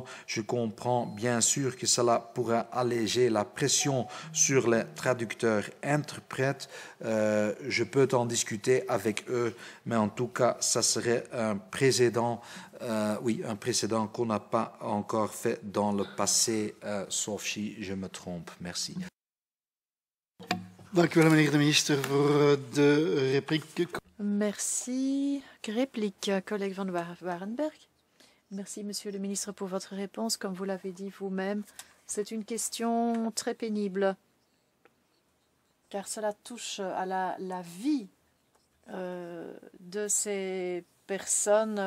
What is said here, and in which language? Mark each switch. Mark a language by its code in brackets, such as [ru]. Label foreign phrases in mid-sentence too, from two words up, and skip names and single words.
[fr] Je comprends bien sûr que cela pourra alléger la pression sur les traducteurs-interprètes. Je peux en discuter avec eux, mais en tout cas, ça serait un précédent. Un précédent qu'on n'a pas encore fait dans le passé, sauf si je me trompe. Merci. [nl] Dank u wel, meneer de minister, voor de repliek. [fr] Merci. Réplique, collègue Van Warenberg. Merci, monsieur le ministre, pour votre réponse. Comme vous l'avez dit vous-même, c'est une question très pénible, car cela touche à la vie de ces personnes.